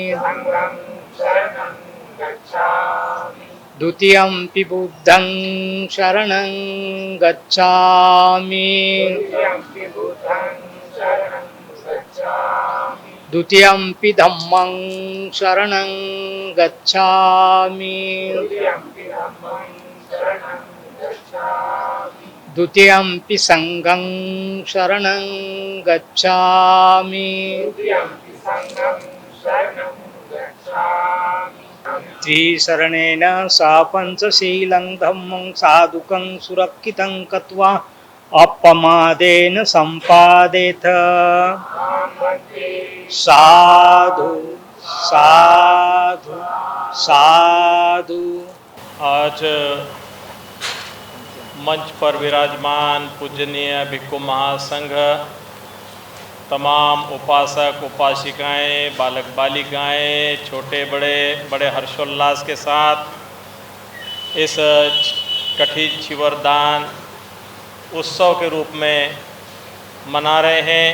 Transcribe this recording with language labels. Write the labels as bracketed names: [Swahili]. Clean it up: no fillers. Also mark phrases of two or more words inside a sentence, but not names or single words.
[Pali] द्वितीयंपि बुद्धं शरणं गच्छामि द्वितीयंपि धम्मं शरणं गच्छामि द्वितीयंपि संघं शरणं गच्छामि त्रिशरणेन सा पंचशीलं धम्मं साधुकं सुरक्षितं कृत्वा अपमादेन संपादेत। साधु साधु साधु। [Hindi] आज मंच पर विराजमान पूजनीय भिक्खु महासंघ, तमाम उपासक उपासिकाएं, बालक बालिकाएं, छोटे बड़े बड़े हर्षोल्लास के साथ इस कठिन चिवरदान उत्सव के रूप में मना रहे हैं।